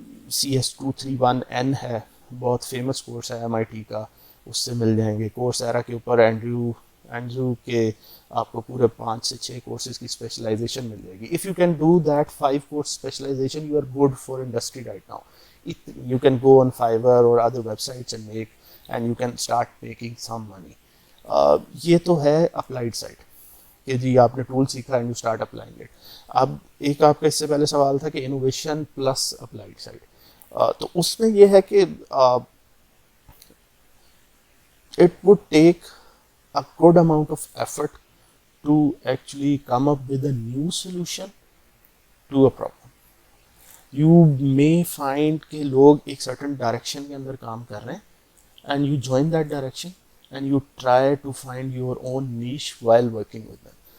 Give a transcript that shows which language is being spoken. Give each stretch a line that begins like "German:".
Urdu: CS231N ہے, بہت famous course ہے MIT کا, اس سے مل جائیں گے. کورسیرا کے اوپر اینڈریو کے آپ کو پورے 5 سے 6 کورسز کی اسپیشلائزیشن مل جائے گی.
English: If you can do that 5 course specialization you are good for industry right now. You can go on Fiverr or other websites and you can start making some money.
Urdu: یہ تو ہے applied side کہ جی آپ نے tool سیکھا
English: And you start applying it.
Urdu: اب ایک آپ کا اس سے پہلے سوال تھا کہ انوویشن پلس اپلائیڈ سائڈ. تو اس میں یہ ہے کہ
English: it would take a good amount of effort to actually come up with a new solution to a problem. You may find
Urdu: کہ لوگ ایک
English: certain direction
Urdu: کے اندر کام کر رہے ہیں
English: and you join that direction and you try to find your own niche while working with them.